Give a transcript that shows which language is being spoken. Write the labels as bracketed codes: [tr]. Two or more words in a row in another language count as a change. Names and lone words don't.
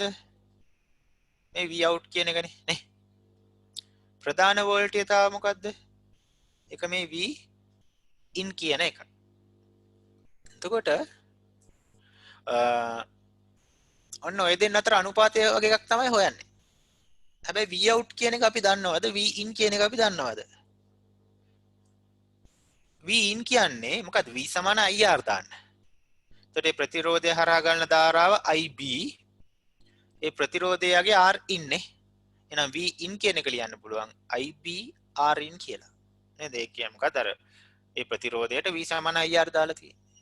[si] මේ V out කියන එකනේ නේ. ප්‍රධාන වෝල්ටීයතාව මොකක්ද? එක මේ V in කියන එක. එතකොට ඔන්න ඔය දෙන්න අතර අනුපාතය වගේ එකක් තමයි හොයන්නේ. හැබැයි V out කියන එක අපි දන්නවද? V in කියන එක අපි දන්නවද? V in කියන්නේ මොකද්ද? V සමාන IR දාන්න. එතකොට මේ ප්‍රතිරෝධය හරහා ගන්න ධාරාව IB. ඒ ප්‍රතිරෝධයගේ R in නේ. එහෙනම් V in කියන එක ලියන්න පුළුවන් IB R in කියලා. නේද? ඒ කියන්නේ මොකද අර ඒ ප්‍රතිරෝධයට V සමාන IR දාලා තියෙන්නේ.